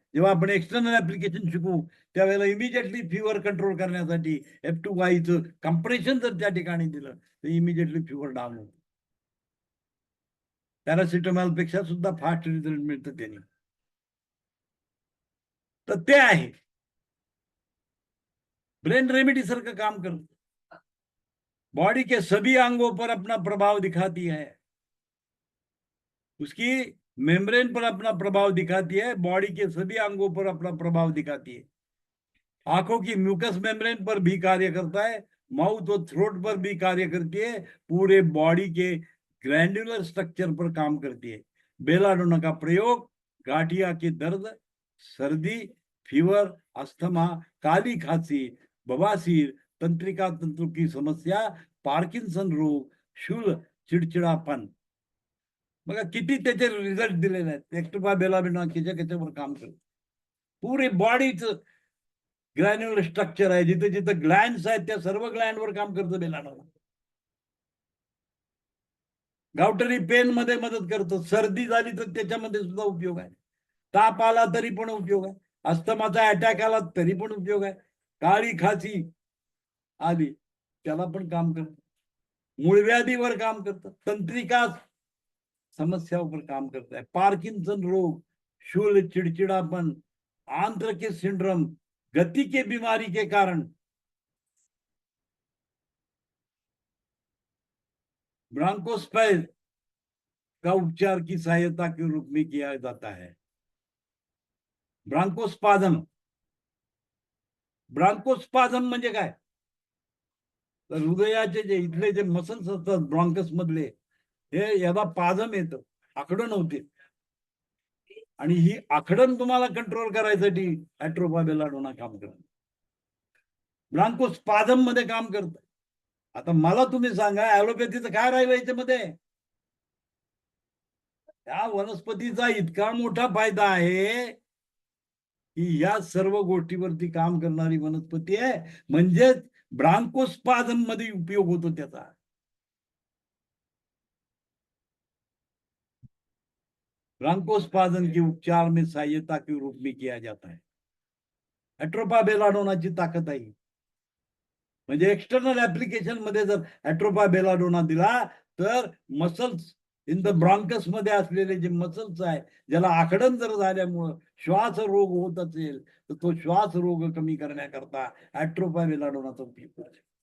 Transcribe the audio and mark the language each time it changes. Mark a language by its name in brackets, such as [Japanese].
[Marathi] जेव्हा आपण external application शिकू त्यावेळेला इमिजिएटली फीवर कंट्रोल करण्यासाठी F2Y चं कंप्रेशन जर त्या ठिकाणी दिलं तर इमिजिएटली फीवर डाऊन होतो. पॅरासिटामॉल पेक्षा सुद्धा फास्ट रिझल्ट मिळतं त्याने. तर ते आहे ब्रेन रेमेडी सारखं काम करतं. [Hindi] बॉडी के सभी अंगों पर अपना प्रभाव दिखाती है. उसकी मेम्ब्रेन पर अपना प्रभाव दिखाती है. बॉडी के सभी अंगों पर अपना प्रभाव दिखाती है. आंखों की म्यूकस मेम्ब्रेन पर भी कार्य करता है. माउथ और थ्रोट पर भी कार्य करती है. पूरे बॉडी के ग्लैंडुलर स्ट्रक्चर पर काम करती है. बेलाडोना का प्रयोग गाठिया के दर्द, सर्दी, फीवर, अस्थमा, काली खांसी, बवासीर, तंत्रिका तंतु की समस्या, पार्किन्सन रोग, शूल, चिडचिडापन. [Marathi] बघा किती त्याचे रिझल्ट दिलेले आहेत. एक्टोपा बेलाडोना त्याच्यावर काम करत. पुरे बॉडीचं ग्लॅन्युलर स्ट्रक्चर आहे. जिथे जिथे ग्लॅन्ड्स आहेत त्या सर्व ग्लॅन्डवर काम करतं बेलाडोना. गावटरी पेन मध्ये मदत करतो. सर्दी झाली तर त्याच्यामध्ये सुद्धा उपयोग आहे. ताप आला तरी पण उपयोग आहे. अस्थमाचा अटॅक आला तरी पण उपयोग आहे. काळी खासी आली त्याला पण काम करतं. मूळव्याधीवर काम करतं. [Hindi] तंत्रिका [Marathi] समस्यावर [Hindi] काम करता है. पार्किंसन रोग, शूल, चिड़चिड़ापन, आंत्र के सिंड्रोम, गति के बीमारी के कारण ब्रांकोस्पाइज का उपचार की सहायता के रूप में किया जाता है. [Marathi] ब्रांकोस्पाझम. ब्रांकोस्पाझम म्हणजे काय? तर हृदयाचे जे इथले जे मसल्स असतात ब्रॉन्कस मधले हे याला पाझम येतं. आकडण होते. आणि ही आकडण तुम्हाला कंट्रोल करायसाठी ऍट्रोपा बेलाडोना काम करतं. ब्रांकोस्पाझम मध्ये काम करतं. आता मला तुम्ही सांगा ऍलोपॅथीचं काय राहिलं याच्यामध्ये? या वनस्पतीचा इतका मोठा फायदा आहे की या सर्व गोष्टीवरती काम करणारी वनस्पती आहे. म्हणजेच ब्रांकोस्पाझम मध्ये उपयोग होतो त्याचा. [Hindi] ब्रांकोस्पाझम के उपचार में सहायता के रूप में किया जाता है. [Marathi] ऍट्रोपा बेलाडोनाची ताकद आहे. म्हणजे एक्सटर्नल ऍप्लिकेशन मध्ये जर ऍट्रोपा बेलाडोना दिला तर [English] muscles in the bronchus [Marathi] मध्ये असलेले जे मसल्स आहे ज्याला आकडण जर झाल्यामुळं श्वास रोग होत असेल तर तो श्वास रोग कमी करण्याकरता ऍट्रोपा बेलाडोनाचा उपयोग करायचा.